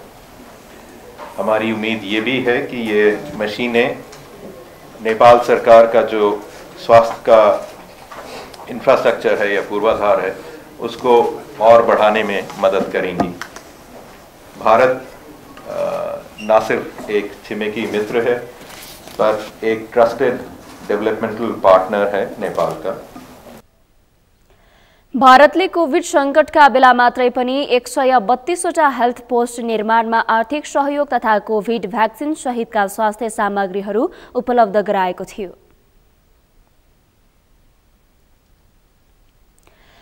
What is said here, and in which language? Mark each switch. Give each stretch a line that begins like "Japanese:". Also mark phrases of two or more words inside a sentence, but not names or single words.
Hindi: हमारी उम्मीद ये भी है कि ये मशीनें नेपाल सरकार का जो स्वास्थ्य का इंफ्रास्ट्रक्चर है या पूर्वाधार है उसको और बढ़ाने में मदद करेंगी। भारत न सिर्फ एक छिमेकी मित्र है पर एक
English: trusted developmental partner
Hindi: है नेपाल का।
Nepali: भारतले कोभिड सङ्कटका बेला मात्रै पनि 132वटा हेल्थ पोस्ट निर्माणमा आर्थिक सहयोग तथा कोभिड भ्याक्सिन सहितका स्वास्थ्य सामग्रीहरू उपलब्ध गराएको थियो।